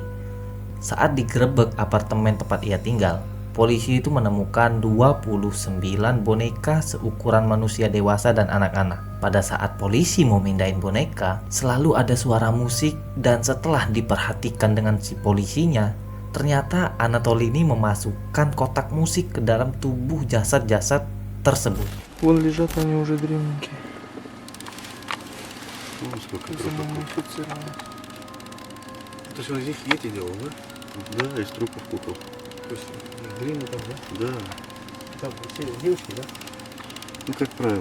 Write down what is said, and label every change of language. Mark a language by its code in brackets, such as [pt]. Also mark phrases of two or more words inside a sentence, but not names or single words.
[id] Saat digerebek apartemen tempat ia tinggal, polisi itu menemukan 29 boneka seukuran manusia dewasa dan anak-anak. Pada saat polisi mau mindahin boneka, selalu ada suara musik, dan setelah diperhatikan dengan si polisinya, ternyata Anatoli ini memasukkan kotak musik ke dalam tubuh jasad-jasad tersebut. [ru] Вон лежат они уже древненькие. Вон сколько Если трупов. мумифицированы. То есть он здесь эти делал, да? Да, из трупов кукол. То есть глину там, да? Да, Там все девушки, да? ну как правило.